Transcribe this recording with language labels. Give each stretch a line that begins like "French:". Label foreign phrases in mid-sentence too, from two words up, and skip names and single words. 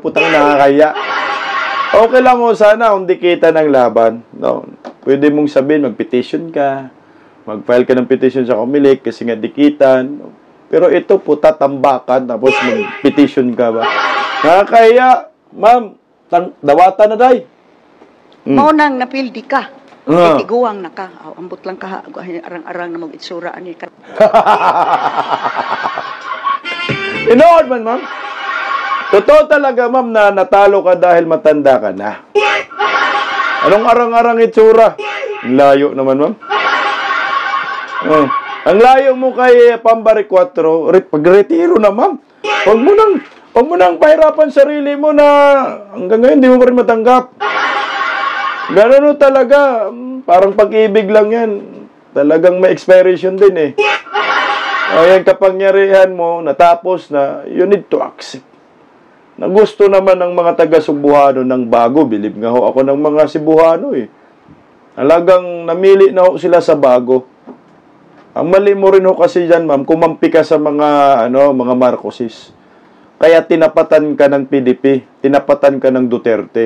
Filipino: Putang nakakaya. Okay lang ho sana kung dikita ng laban. No? Pwede mong sabihin, mag-petition ka. Mag-file ka ng petition sa Comelec kasi nga dikitan. Pero ito po, tatambakan, tapos mag-petition ka ba? Nakakaya, ma'am,
Cebuano: dawatan na day. Mao nang napildi ka. Tiguang na ka. Oh, ambot lang ka. Arang-arang na mag-itsura ani ka. Inood man, ma'am.
Filipino: Totoo talaga, ma'am, na natalo ka dahil matanda ka na. Anong arang-arang itsura? Ang layo naman, ma'am. Ang layo mo kay Pambari 4, pag-retiro na, ma'am. Huwag mo nang pahirapan sarili mo na hanggang ngayon di mo pa rin matanggap. Ganun talaga. Parang pag-ibig lang yan. Talagang may expiration din eh. Ayan, kapangyarihan mo, natapos na,
English: you need to accept.
Filipino: Na gusto naman ng mga taga-Cebuano ng bago. Bilib nga ho ako ng mga Cebuano eh. Talagang namili na ho sila sa bago. Ang mali mo rin ho kasi dyan, ma'am, kumampi ka sa mga, mga Marcosis. Kaya tinapatan ka ng PDP, tinapatan ka ng Duterte.